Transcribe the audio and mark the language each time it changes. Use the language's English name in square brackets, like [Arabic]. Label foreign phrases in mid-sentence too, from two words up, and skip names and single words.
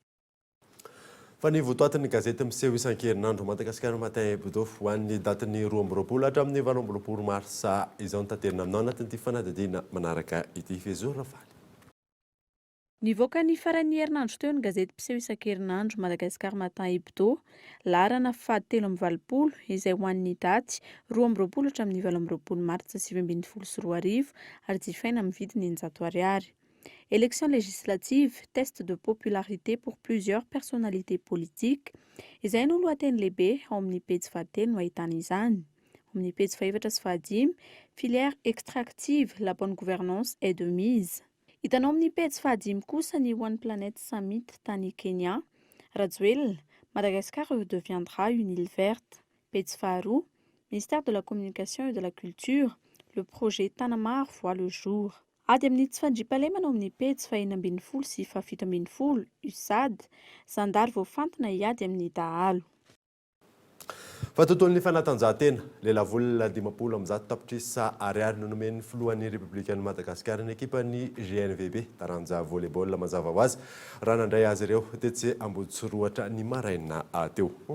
[Malagasy] Fa ny votoatin'ny gazety miseho isan-kerinandro Madagasikara Matin Hebdo ho an'ny datin'ny 12 hatramin'ny 18 marsa izao notanterina aminao anatin'ity fanadihadiana manaraka ity Fezora Valy. Nivoaka ny faran'ny herinandro teo ny gazety mpiseho isan-kerinandro Madagasikara Matin Hebdo, laharana fahatelo amby valopolo izay ho an'ny daty 12 hatramin'ny 18 martsa 2024 ary jifaina amin'ny vidiny 900 ariary. [French] Élection législative, test de popularité pour plusieurs personnalités politiques. [Malagasy] Izay no lohateny lehibe ao amin'ny pejy fahatelo no ahitana izany. Ao amin'ny pejy fahaefatra sy fahadimy, [French] filière extractive, la bonne gouvernance est de mise. [Malagasy] Hitanao amin'ny pejy fahadimy kosa ny One Planet Summit tany Kenya. [French] Rajoelina, Madagascar deviendra une île verte. [Malagasy] Pejy faharoa, [French] ministère de la communication et de la culture, le projet Tanamar voit le jour. [Malagasy] Ady amin'ny tsy fandriampahalemana ao amin'ny pejy faha-12 sy faha-17 USAD, zandary voafantina hiady amin'ny dahalo. Fa tontolon'ny fanatanjahantena, lelavolina 50 tapitrisa ariary no nomen'ny filohan'ny Republikan'ny Madagasikara ny ekipan'ny GNVB taranja volleyball mazava ho azy raha nandray azy ireo tetsy Amboditsiroatra ny maraina teo.